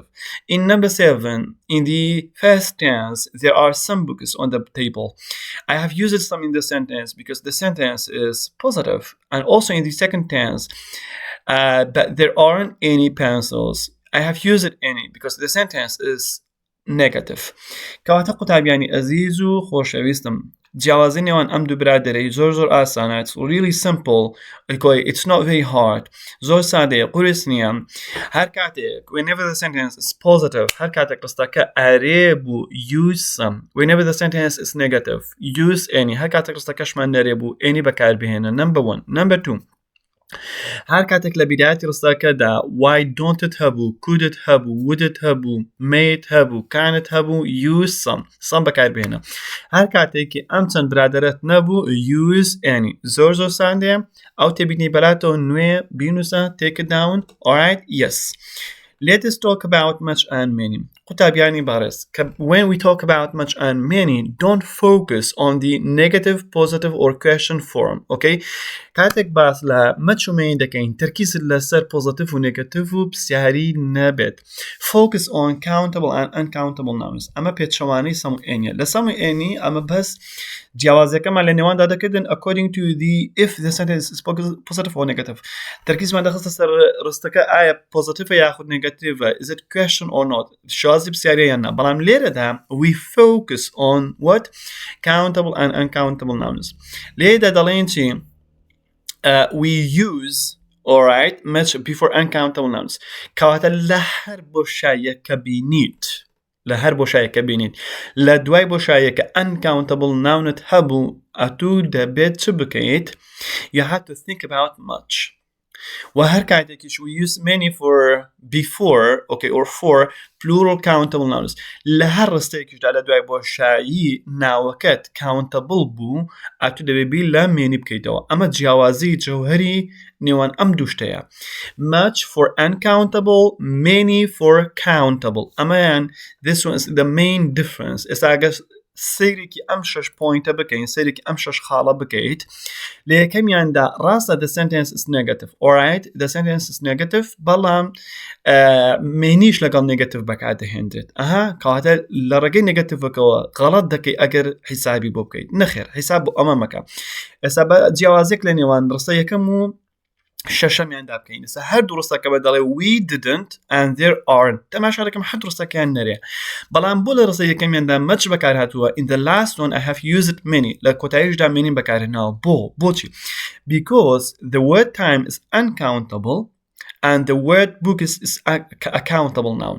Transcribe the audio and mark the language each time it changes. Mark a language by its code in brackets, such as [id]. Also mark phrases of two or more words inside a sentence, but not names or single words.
[en] In number 7 in the first tense there are some books on the table. I have used some in the sentence because the sentence is positive, and also in the second tense but there aren't any pencils. I have used any because the sentence is negative. [ckb] کەواتە قوتابیانی عەزیز و خۆشەویستم جیاوازی نێوان ئەم دوو برادەرەی زۆر ئاسانە. [en] It's really simple. It's not very hard. [ckb] زۆر سادەیە قورس نییە. هەر کاتێک [en] whenever the sentence is positive [ckb] هەر کاتێک ڕستەکە ئارێ بوو [en] use some. Whenever the sentence is negative use any. [ckb] هەر کاتێک ڕستەکەشمان نەرێ بوو any بەکاربهێنە. [en] Number 1. Number 2 [ckb] هر کاتێک لە بیدایەتی ڕستەکەدا [en] why don't it هەبوو could it هەبوو would it هەبوو may it هەبوو can it هەبوو use some بەکاربهێنە. [ckb] هەر کاتێکی ئەم چەند برادەرت نەبوو use any. زۆر سادەیە ئەو تێبینی بەلاتەوە نوێ بینوسە [en] take it down. Alright, yes. Let us talk about much and many. [ckb] قوتابیانی بەڕێز [en] when we talk about much and many don't focus on the negative, positive or question form. Okay? [ckb] کاتێک باس لە much و many دەکەین تەرکیزت لەسەر positive و negative و پرسیاری نەبێت. [en] Focus on countable and uncountable nouns. [ckb] ئەمە پێچەوانەی سەم و ئێنیە. لە سەم و ئێنی ئەمە بەس جیاوازەکەمان لە نێواندا دەکردن [en] according to the if the sentence is positive or negative. [ckb] تەرکیزمان دەخستە سەر ڕستەکە ئایا positive یاخود negative. [en] Is it question or not? [ckb] شازی پرسیاری یان نا. بەڵام لێرەدا [en] we focus on what? Countable and uncountable nouns. [ckb] لێرەدا دەڵێن چی؟ [en] We use alright much before uncountable nouns. [ckb] کەواتە لە هەر بۆشاییەکە بینیت لە دوای بۆشاییەکە [en] uncountable nounت [ckb] هەبوو ئەتوو دەبێت چ بکەیت؟ [en] You have to think about much. [ckb] و هەر کاتێکیش [en] we use many for before okay or for plural countable nouns. [ckb] لە هەر ڕستەیەکیشدا لە دوای بۆشایی ناوەکەت countable بوو ئەتوو دەبێت بیر لە many بکەیتەوە. ئەمە جیاوازی جەوهەری نێوان ئەم دووشتەیە. [en] Much for uncountable, many for countable. ئەمەیان this one is the main difference. [ckb] ئێستا ئەگەر سەیرێکی ئەم 6 پۆینتە بکەین سەیرێکی ئەم 6 خاڵە بکەیت لە یەکەمیاندا ڕاستە [en] the sentence is negative. Alright, the sentence is negative [ckb] بەڵام مێنیش لەگەڵ [en] negative بەکاردەهێنرێت. [ckb] کەواتە لە ڕێگەی negative-ەکەوە غەڵەت دەکەی ئەگەر حیسابی بۆ بکەیت. نەخێر حیساب بۆ ئەمە مەکە. ئێستا بە جیاوازێک لە نێوان ڕستە یەکەم و شەشەمیاندا بکەین. ئێستا هەردوو ڕستەکە بە دەڵێ [en] we didn't and there aren't. [ckb] تەماشا دەکەم هەردوو ڕستەکەیان نەرێ. بەڵام بۆ لە ڕستە یەکەمیاندا much بەکار هاتووە. [en] In the last one I have used many. [ckb] لە کۆتاییشدا many بەکارهێناوە. بۆچی؟ [en] Because the word time is uncountable and the word book is a countable noun.